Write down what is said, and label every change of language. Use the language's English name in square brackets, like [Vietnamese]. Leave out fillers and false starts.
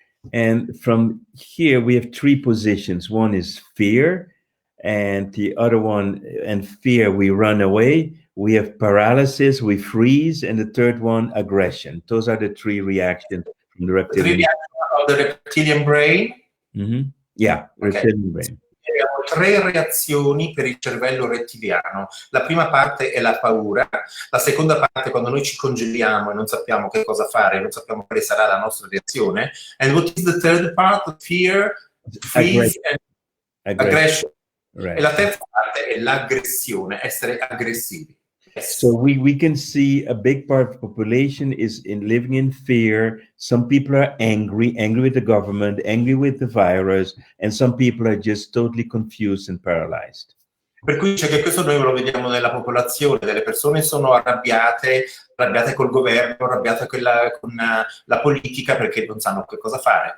[English] And from here, we have three positions. One is fear, and the other one, and fear, we run away. We have paralysis, we freeze, and the third one, aggression. Those are the three reactions from the reptilian. Three reactions of the reptilian brain? Mm-hmm. Yeah, reptilian brain. [Italian] Abbiamo tre reazioni per il cervello rettiliano. La prima parte è la paura, la seconda parte è quando noi ci congeliamo e non sappiamo che cosa fare, non sappiamo quale sarà la nostra reazione. [English] And what is the third part? Fear, freeze, and aggression. Right. [Italian] E la terza parte è l'aggressione, essere aggressivi. [English] Yes. So we can see a big part of the population is living in fear. Some people are angry with the government, angry with the virus, and some people are just totally confused and paralyzed. [Italian] Per cui dice che questo noi lo vediamo nella popolazione, delle persone sono arrabbiate col governo, arrabbiate con la politica perché non sanno che cosa fare.